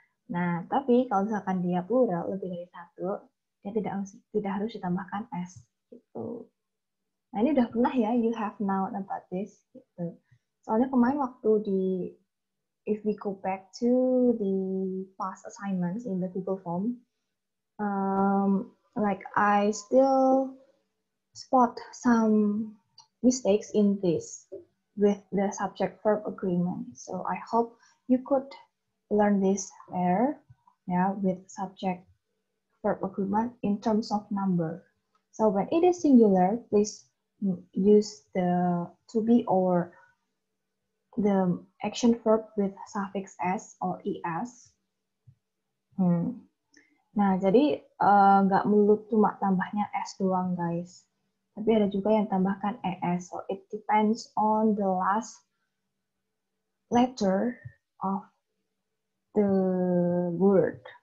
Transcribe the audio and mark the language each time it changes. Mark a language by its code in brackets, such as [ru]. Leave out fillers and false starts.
[id] Nah, tapi kalau misalkan dia plural lebih dari satu, dia tidak harus ditambahkan s gitu. Nah, ini udah pernah ya, [en] you have known about this gitu. [id] Soalnya kemarin waktu [en] if we go back to the past assignments in the Google form, like I still spot some mistakes in this with the subject-verb agreement. So I hope you could learn this there, yeah, with subject-verb agreement in terms of number. So when it is singular, please use the to be or the action verb with suffix s or es. [id] Nah, jadi nggak melulu cuma tambahnya s doang, guys. Tapi ada juga yang tambahkan es. [en] So it depends on the last letter of the word.